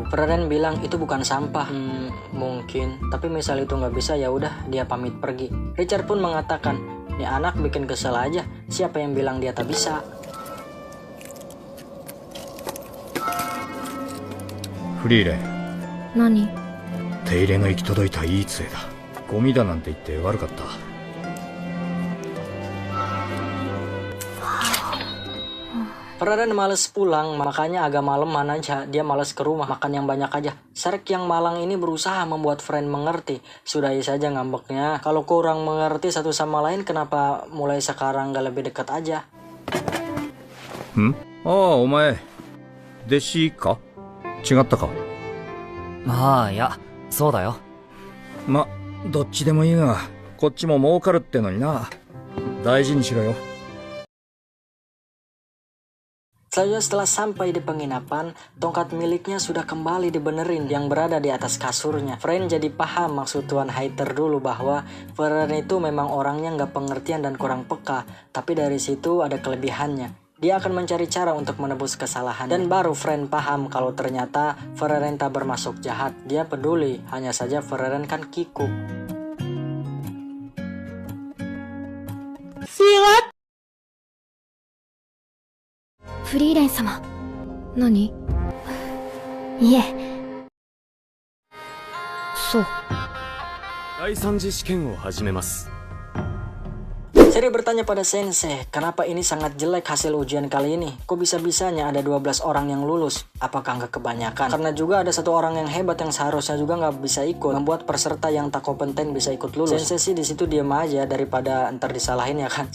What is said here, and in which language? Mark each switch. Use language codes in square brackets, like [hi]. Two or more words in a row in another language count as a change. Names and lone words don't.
[id] Ferreren bilang itu bukan sampah. Mungkin, tapi misal itu nggak bisa ya udah dia pamit pergi. Richard pun mengatakan, ini anak bikin kesel aja. Siapa yang bilang dia tak bisa? Freeland. [ja] 何。手入れが行き届いたいい杖だ。ゴミだなんて言って悪かった。 [id] Ferreren males pulang, makanya agak maleman aja. Dia males ke rumah, makan yang banyak aja. Sark yang malang ini berusaha membuat Friend mengerti. Sudahi saja ngambeknya. Kalau kurang mengerti satu sama lain, kenapa mulai sekarang gak lebih dekat aja? [ja] ああ、お前、弟子か？違ったか？ああ、いや、そうだよ。ま、どっちでもいいが、こっちも儲かるってのにな。大事にしろよ。 [id] Selanjutnya setelah sampai di penginapan, tongkat miliknya sudah kembali dibenerin yang berada di atas kasurnya. Friend jadi paham maksud Tuan Haiter dulu bahwa Ferreren itu memang orangnya nggak pengertian dan kurang peka. Tapi dari situ ada kelebihannya. Dia akan mencari cara untuk menebus kesalahan. Dan baru Friend paham kalau ternyata Ferreren tak bermaksud jahat. Dia peduli, hanya saja Ferreren kan kikuk. Silat. [ja] フリーレン様。何。いえ。そう。第三次試験を始めます。 [id] Seri bertanya pada Sensei, kenapa ini sangat jelek hasil ujian kali ini? Kok bisa-bisanya ada 12 orang yang lulus? Apakah nggak kebanyakan? Karena juga ada satu orang yang hebat yang seharusnya juga nggak bisa ikut, membuat peserta yang tak kompeten bisa ikut lulus. Sensei sih di situ diam aja daripada ntar disalahin ya kan.